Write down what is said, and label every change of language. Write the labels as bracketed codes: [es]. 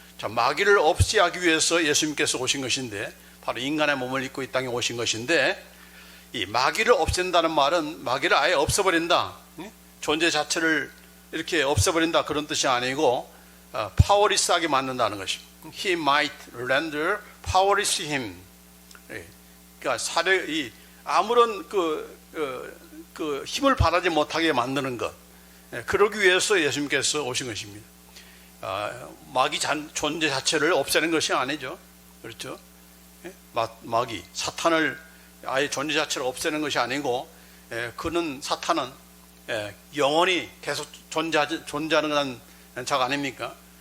[ko] 자, 마귀를 없애하기 위해서 예수님께서 오신 것인데, 바로 인간의 몸을 입고 이 땅에 오신 것인데, 이 마귀를 없앤다는 말은 마귀를 아예 없애버린다, 존재 자체를 이렇게 없애버린다, 그런 뜻이 아니고 파워리스하게 만든다는 것입니다. [en] He might render powerless him. [ko] 그러니까 아무런 그 힘을 발하지 못하게 만드는 것, 그러기 위해서 예수님께서 오신 것입니다. 마귀 존재 자체를 없애는 것이 아니죠. 그렇죠? 마귀, 사탄을 아예 존재 자체를 없애는 것이 아니고, 사탄은 영원히 계속 존재하는 그런 자가 아닙니까?